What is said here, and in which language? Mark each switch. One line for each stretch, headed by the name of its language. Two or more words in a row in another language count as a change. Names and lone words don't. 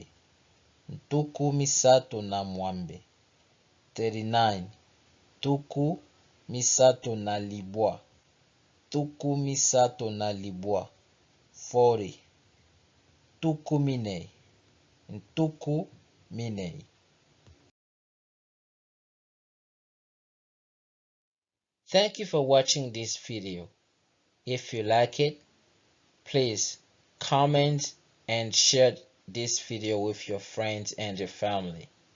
Kongo: Tuku misato na mwambe. 39. Tuku misato na libwa. Tuku misato na libwa. 40. Tuku minei. Tuku minei.
English: Thank you for watching this video. If you like it, please comment and share this video with your friends and your family.